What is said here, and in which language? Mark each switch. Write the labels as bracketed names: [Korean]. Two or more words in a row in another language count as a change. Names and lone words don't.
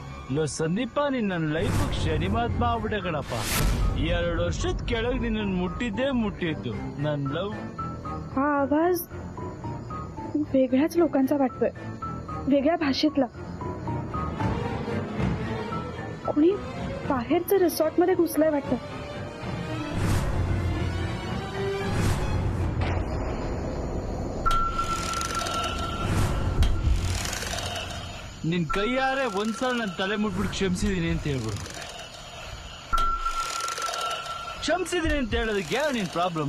[Kannada] ಲೋ ಸಂದೀಪ, ನಿನ್ನ ಲೈಫ್ ಶನಿ ಮಹಾತ್ಮ ಆಗ್ಬಿಟ್ಟೆ ಕಣಪ್ಪ. 2 ವರ್ಷದ ಕೆಳಗೆ ನಿನ್ನ ಮುಟ್ಟಿದ್ದು ನನ್ ಲವ್. [Marathi] हा आवाज वेगळ्याच लोकांचा वाटतोय, वेगळ्या भाषेतला. कोणी बाहेरचं रिसॉर्ट मध्ये घुसलंय वाटतं. [Kannada] ನಿನ್ ಕೈಯಾರೆ ಒಂದ್ಸಲ ನನ್ನ ತಲೆ ಮುಟ್ಬಿಟ್ಟು ಕ್ಷಮಿಸಿದೀನಿ ಅಂತ ಹೇಳ್ಬಿಡು. ಕ್ಷಮಿಸಿದೀನಿ ಅಂತ ಹೇಳೋದಕ್ಕೆ ಯಾವ ನಿನ್ ಪ್ರಾಬ್ಲಮ್?